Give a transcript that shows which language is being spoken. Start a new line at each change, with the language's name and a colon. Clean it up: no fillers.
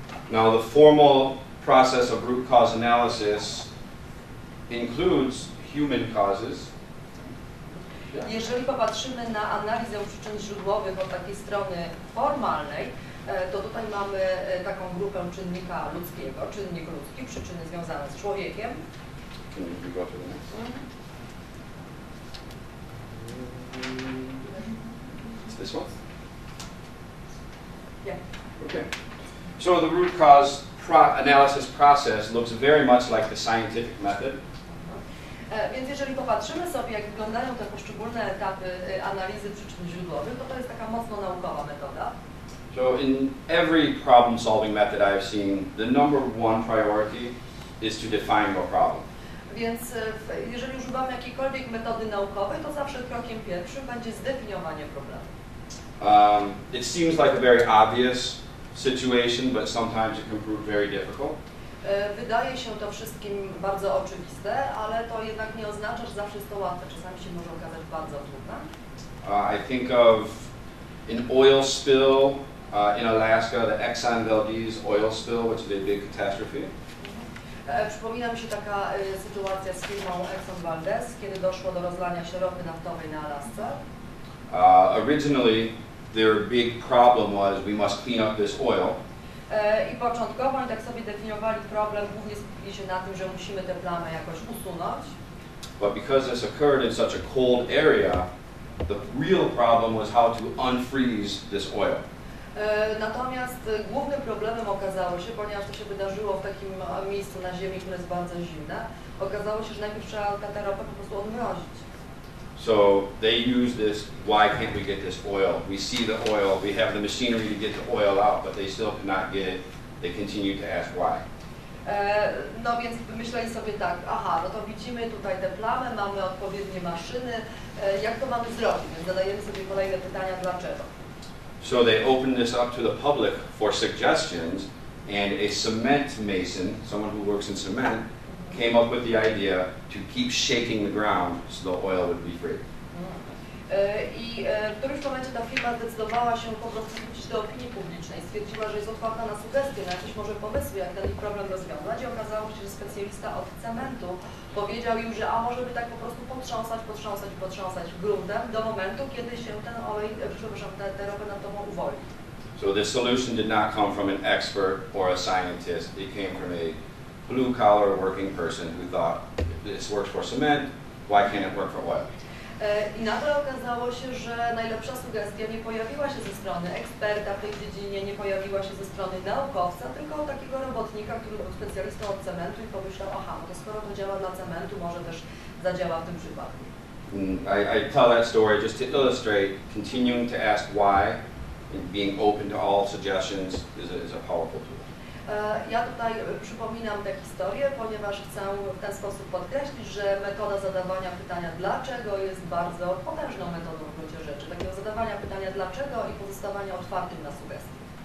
English: Now the formal process of root cause analysis includes human causes.
Polish: Jeżeli popatrzymy na analizę przyczyn źródłowych od takiej strony formalnej, to tutaj mamy taką grupę czynnika ludzkiego, czynnik ludzki, przyczyny związane z człowiekiem.
English: Can you go to the next one? It's this one? Yeah. Okay. So the root cause analysis process looks very much like the scientific method.
Polish: Więc jeżeli popatrzymy sobie, jak wyglądają te poszczególne etapy analizy przyczyn źródłowych, to jest taka mocno naukowa metoda.
English: So in every problem-solving method I've seen, the number one priority is to define your problem.
Polish: Więc jeżeli używamy jakiejkolwiek metody naukowej, to zawsze krokiem pierwszym będzie zdefiniowanie problemu.
English: It seems like a very obvious situation, but sometimes it can prove very difficult.
Polish: Wydaje się to wszystkim bardzo oczywiste, ale to jednak nie oznacza, że zawsze jest to łatwe. Czasami się może okazać bardzo trudne.
English: I think of an oil spill in Alaska, the Exxon Valdez oil spill, which is a big catastrophe.
Polish: Przypomina mi się taka sytuacja z firmą Exxon Valdez, kiedy doszło do rozlania się ropy naftowej na Alasce.
English: Originally, their big problem was we must clean up this oil.
Polish: I początkowo oni tak sobie definiowali problem, głównie skupili się na tym, że musimy tę plamę jakoś usunąć.
English: But because this occurred in such a cold area, the real problem was how to unfreeze this oil.
Polish: Natomiast głównym problemem okazało się, ponieważ to się wydarzyło w takim miejscu na ziemi, które jest bardzo zimne, okazało się, że najpierw trzeba tę ropę po prostu odmrozić.
English: So they use this, why can't we get this oil? We see the oil, we have the machinery to get the oil out, but they still could not get it. They continue to ask why.
Polish: No więc myśleli sobie tak, aha, no to widzimy tutaj tę plamę, mamy odpowiednie maszyny, jak to mamy zrobić? Więc zadajemy sobie kolejne pytania, dlaczego?
English: So they opened this up to the public for suggestions, and a cement mason, someone who works in cement, came up with the idea to keep shaking the ground so the oil would be free.
Polish: I w którymś momencie ta firma zdecydowała się po prostu zwrócić do opinii publicznej. Stwierdziła, że jest otwarta na sugestie, na jakieś może pomysły, jak ten ich problem rozwiązać i okazało się, że specjalista od cementu powiedział im, że może by tak po prostu potrząsać gruntem do momentu, kiedy się ten olej, przepraszam, te ropy naftową uwolni.
English: So the solution did not come from an expert or a scientist. It came from a blue-collar working person who thought, this works for cement, why can't it work for oil?
Polish: I nagle okazało się, że najlepsza sugestia nie pojawiła się ze strony eksperta w tej dziedzinie, nie pojawiła się ze strony naukowca, tylko takiego robotnika, który był specjalistą od cementu i pomyślał, aha, no to skoro to działa dla cementu, może też zadziała w tym przypadku. I tell that story just to illustrate continuing to ask why and being open to all suggestions is a powerful tool. Ja tutaj przypominam tę historię, ponieważ chcę w ten sposób podkreślić, że metoda zadawania pytania dlaczego jest bardzo potężną metodą w gruncie rzeczy. Takiego zadawania pytania dlaczego i pozostawania otwartym na sugestie.